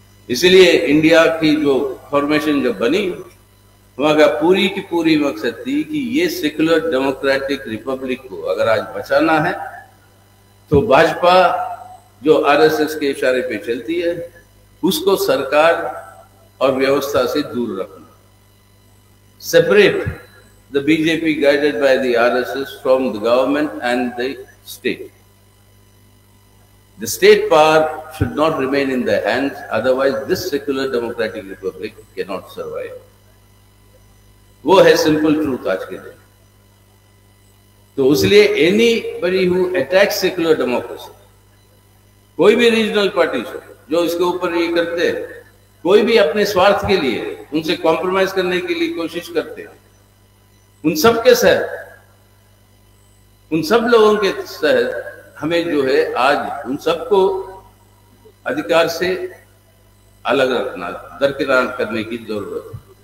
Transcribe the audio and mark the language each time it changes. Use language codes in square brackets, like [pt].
[hi] इसलिए इंडिया की जो फॉर्मेशन जब बनी, वहां का पूरी की पूरी मकसद थी कि ये सेक्युलर डेमोक्रेटिक रिपब्लिक को अगर आज बचाना है तो भाजपा जो आरएसएस के इशारे पे चलती है उसको सरकार और व्यवस्था से दूर रखना। [en] Separate the BJP guided by the RSS from the government and the state. The state power should not remain in their hands, otherwise this secular democratic republic cannot survive. [hi] वो है सिंपल ट्रूथ आज के दिन। तो इसलिए [en] anybody who attacks secular democracy, [hi] कोई भी regional party हो जो इसके ऊपर ये करते हैं, कोई भी अपने स्वार्थ के लिए उनसे कॉम्प्रोमाइज करने के लिए कोशिश करते हैं, उन सब के साथ, उन सब लोगों के साथ हमें जो है आज उन सबको अधिकार से अलग रखना, दरकिनार करने की जरूरत है।